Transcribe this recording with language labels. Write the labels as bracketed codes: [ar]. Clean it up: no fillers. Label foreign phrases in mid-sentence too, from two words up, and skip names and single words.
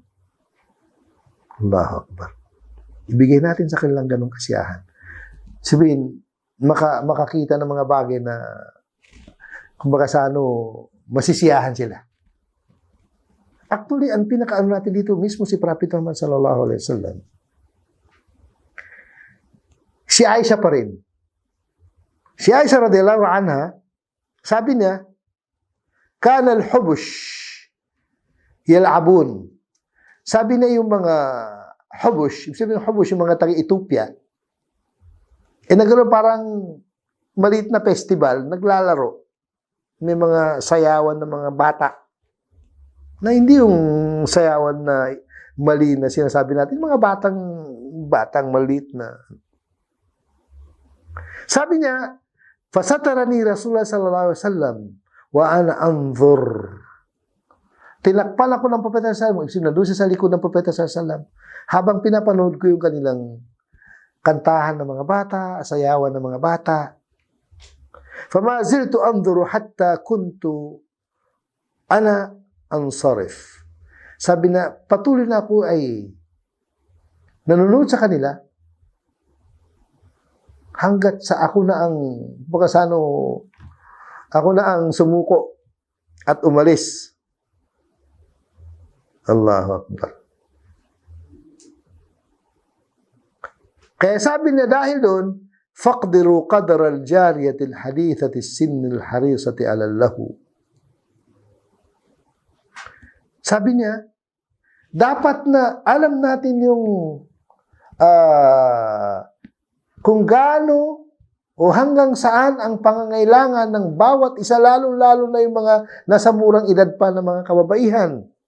[ar] الله أكبر. [tl] Ibigay natin sa kanilang ganong kasiyahan. Sabihin, makakita ng mga bagay na kumbaga masisiyahan sila. Actually, ang pinakaano natin dito, mismo si Prophet Muhammad [ar] صلى الله عليه وسلم, [tl] si Aisha pa rin. Si Aisha [ar] رضي الله عنها, [tl] sabi niya, [ar] كان الحبش يلعبون. [tl] Sabi na yung mga hubush, sabi ng hubush, yung mga taga-Ethiopia, nagkaroon parang maliit na festival, naglalaro. May mga sayawan ng mga bata. Na hindi yung sayawan na mali na sinasabi natin, mga batang maliit na. Sabi niya, [ar] فسترني رسول الله صلى الله عليه وسلم وأنا أنظر. [tl] Tinakpan ako ng propeta [ar] صلى الله عليه وسلم, [tl] doon sa likod ng propeta [ar] صلى الله عليه وسلم, [tl] habang pinapanood ko yung kanilang kantahan ng mga bata, sayawan ng mga bata. [ar] فما زلت أنظر حتى كنت أنا أنصرف. [tl] Sabi na, patuloy na ako ay nanonood sa kanila hanggat sa ako na ang sumuko at umalis. [ar] الله أكبر. [tl] Kaya sabi niya dahil doon, [ar] فاقدروا قدر الجارية الحديثة السن الحريصة على اللهو. [tl] Sabi niya, dapat na alam natin yung kung gaano o hanggang saan ang pangangailangan ng bawat isa, lalo-lalo na yung mga nasa murang edad pa ng mga kababaihan.